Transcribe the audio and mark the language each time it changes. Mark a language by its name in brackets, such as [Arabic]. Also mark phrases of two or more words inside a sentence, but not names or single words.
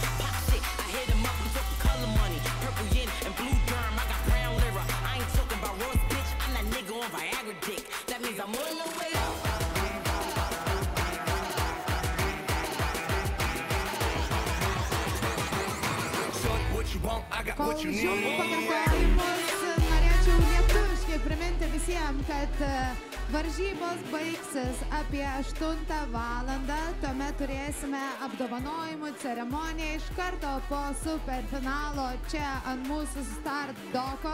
[English] Pop shit, I hit him up with the color money, purple yin and blue germ. I got brown lira. I ain't talking about Ross, bitch. I'm that nigga on Viagra dick. That means I'm on the way out. What you want, I got what you need. [Lithuanian] Norėčiau lietuviškai priminti visiems, kad varžybos baigsis apie 8 valandą. Tuomet turėsime apdovanojimų ceremoniją iš karto po superfinalo čia ant mūsų start doko.